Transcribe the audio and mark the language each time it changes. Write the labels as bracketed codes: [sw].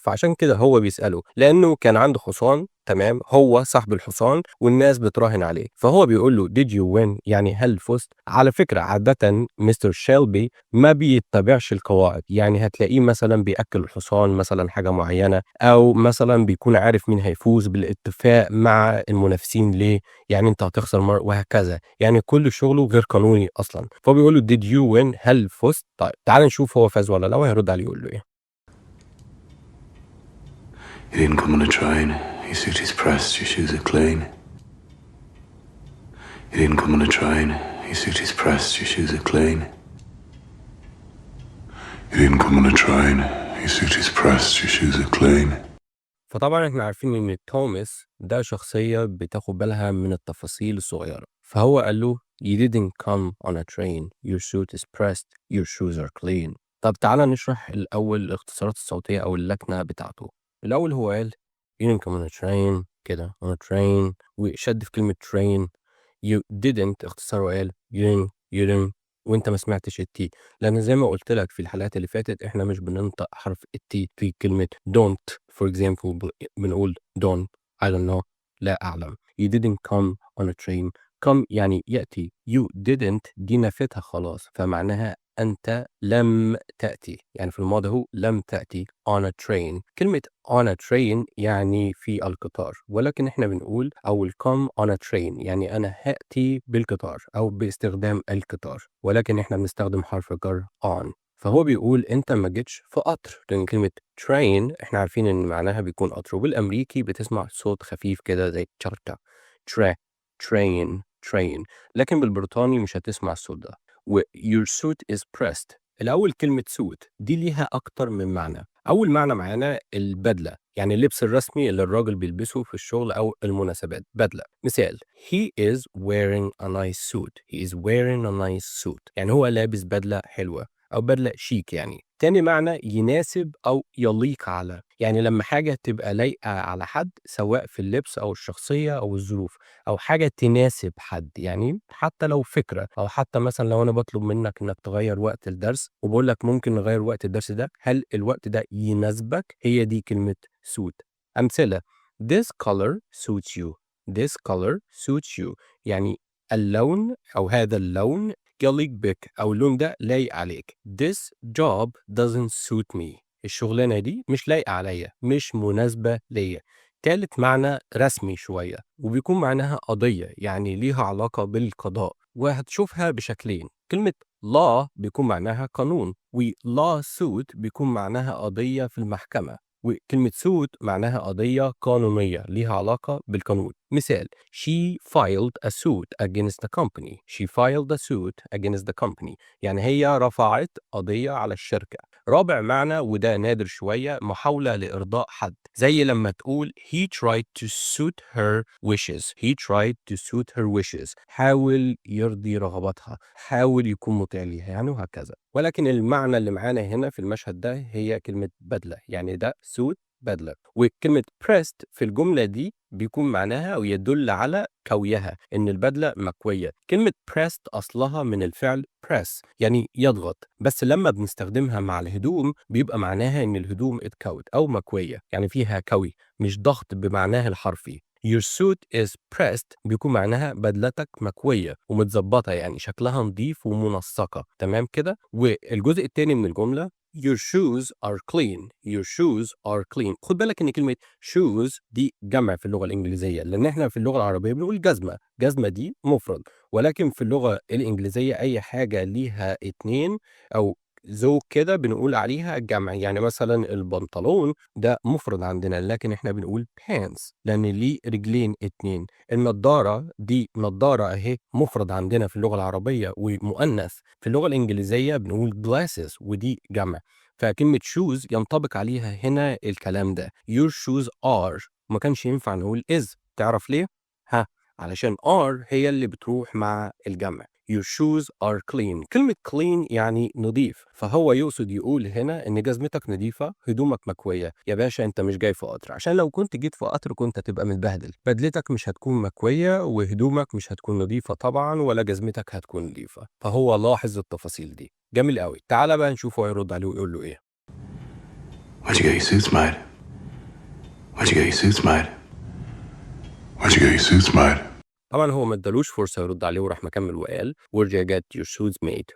[ar] فعشان كده هو بيسأله لأنه كان عنده حصان، تمام، هو صاحب الحصان والناس بتراهن عليه، فهو بيقول له [en] did you win [ar] يعني هل فزت؟ على فكرة عادة مستر شيلبي ما بيتبعش القواعد، يعني هتلاقيه مثلا بيأكل الحصان مثلا حاجة معينة، أو مثلا بيكون عارف مين هيفوز بالاتفاق مع المنافسين ليه، يعني أنت هتخسر مرة وهكذا، يعني كل شغله غير قانوني أصلا. فهو بيقول له [en] did you win [ar] هل فزت؟ طيب تعال نشوف هو فاز ولا لا، وهيرد عليه يقول له إيه. [en] You didn't come on a train. Your suit is pressed, your shoes are clean. You didn't come on a train. Your suit is pressed, your shoes are clean. You didn't come on a train. Your suit is pressed, your shoes are clean. [ar] فطبعا احنا عارفين ان توماس ده شخصية بتاخد بالها من التفاصيل الصغيرة، فهو قال له [en] you didn't come on a train, your suit is pressed, your shoes are clean. [ar] طب تعالى نشرح الأول الاختصارات الصوتية أو اللكنة بتاعته. الأول هو قال [en] you didn't come on a train [ar] كده on a train، وشد في كلمة train. [en] you didn't [ar] اختصاره قال you didn't وانت ما سمعتش التي، لان زي ما قلت لك في الحلقات اللي فاتت احنا مش بننطق حرف التي في كلمة [en] don't for example [ar] بنقول [en] don't I don't know [ar] لا أعلم. [en] you didn't come on a train. [ar] come يعني يأتي، [en] you didn't [ar] دي نفتها خلاص فمعناها أنت لم تأتي، يعني في الماضي هو لم تأتي [en] on a train. [ar] كلمة [en] on a train [ar] يعني في القطار، ولكن احنا بنقول [en] I will come on a train [ar] يعني أنا هأتي بالقطار أو باستخدام القطار، ولكن احنا بنستخدم حرف الجر on. فهو بيقول أنت ما جيتش في قطر، لأن كلمة train احنا عارفين إن معناها بيكون قطر، وبالأمريكي بتسمع صوت خفيف كده زي تشارتا tra train train، لكن بالبريطاني مش هتسمع الصوت ده. و [en] your suit is pressed، [ar] الأول كلمة suit دي ليها أكتر من معنى. أول معنى معانا البدلة، يعني اللبس الرسمي اللي الراجل بيلبسه في الشغل أو المناسبات، بدلة. [en] مثال he is wearing a nice suit، he is wearing a nice suit [ar] يعني هو لابس بدلة حلوة أو بدلة شيك. يعني تاني معنى يناسب أو يليق على، يعني لما حاجة تبقى لايقة على حد سواء في اللبس أو الشخصية أو الظروف، أو حاجة تناسب حد، يعني حتى لو فكرة، أو حتى مثلا لو أنا بطلب منك إنك تغير وقت الدرس وبقول لك ممكن نغير وقت الدرس ده، هل الوقت ده يناسبك؟ هي دي كلمة suit. أمثلة [en] this color suits you، [ar] this color suits you يعني اللون أو هذا اللون يليق بك أو اللون ده لايق عليك. [en] this job doesn't suit me، [ar] الشغلانة دي مش لايقة عليا، مش مناسبة ليا. تالت معنى رسمي شوية وبيكون معناها قضية، يعني ليها علاقة بالقضاء، وهتشوفها بشكلين. كلمة law بيكون معناها قانون، و lawsuit بيكون معناها قضية في المحكمة، وكلمة suit معناها قضية قانونية ليها علاقة بالقانون. [en] مثال she filed a suit against the company، she filed a suit against the company [ar] يعني هي رفعت قضية على الشركة. رابع معنى وده نادر شوية، محاولة لإرضاء حد، زي لما تقول [en] he tried to suit her wishes، [ar] he tried to suit her wishes حاول يرضي رغباتها، حاول يكون مطيع ليها يعني، وهكذا. ولكن المعنى اللي معانا هنا في المشهد ده هي كلمة بدلة، يعني ده suit بدلة. وكلمة pressed في الجملة دي بيكون معناها أو يدل على كويها، إن البدلة مكوية. كلمة pressed أصلها من الفعل press يعني يضغط، بس لما بنستخدمها مع الهدوم بيبقى معناها إن الهدوم اتكوت أو مكوية، يعني فيها كوي مش ضغط بمعناها الحرفي. [en] Your suit is pressed [ar] بيكون معناها بدلتك مكوية ومتظبطة، يعني شكلها نظيف ومنسقة، تمام كده. والجزء التاني من الجملة [en] Your shoes are clean، your shoes are clean. [ar] خد بالك ان كلمة shoes دي جمع في اللغة الإنجليزية، لأن احنا في اللغة العربية بنقول جزمة، جزمة دي مفرد، ولكن في اللغة الإنجليزية أي حاجة ليها اتنين أو زوج كده بنقول عليها جمع. يعني مثلا البنطلون ده مفرد عندنا، لكن احنا بنقول pants لأن ليه رجلين اتنين. النضارة دي نضارة اهي مفرد عندنا في اللغة العربية ومؤنث، في اللغة الإنجليزية بنقول glasses ودي جمع. فكلمة shoes ينطبق عليها هنا الكلام ده. [en] your shoes are، [ar] ما كانش ينفع نقول is، تعرف ليه؟ علشان are هي اللي بتروح مع الجمع. [en] Your shoes are clean. [ar] كلمة clean يعني نظيف، فهو يقصد يقول هنا إن جزمتك نظيفة، هدومك مكوية. يا باشا أنت مش جاي في قطر، عشان لو كنت جيت في قطر كنت هتبقى متبهدل، بدلتك مش هتكون مكوية وهدومك مش هتكون نظيفة طبعا، ولا جزمتك هتكون نظيفة. فهو لاحظ التفاصيل دي. جميل قوي. تعالى بقى نشوف هو يرد عليه ويقول له إيه. [en] Where'd you get your suits made? Where'd you get your suits made? Where'd you get your suits made? [ar] طبعا هو ما ادالوش فرصة يرد عليه وراح مكمل وقال [en] Where'd you get your shoes made?